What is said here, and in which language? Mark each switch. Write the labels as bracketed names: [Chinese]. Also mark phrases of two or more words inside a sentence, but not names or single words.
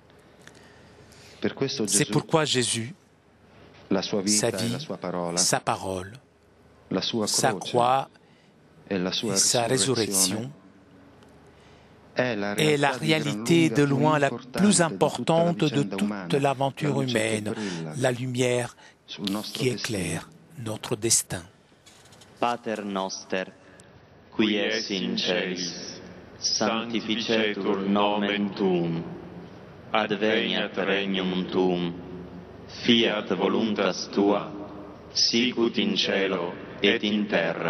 [French] C'est pourquoi Jésus, sa vie, sa parole, sa croix et sa résurrection est la réalité de loin la plus importante de toute l'aventure humaine, la lumière qui éclaire notre destin. [Latin] Pater noster, qui es in celis, sanctificetur nomen tuum, adveniat regnum tuum, fiat voluntas tua, sicut in cielo et in terra.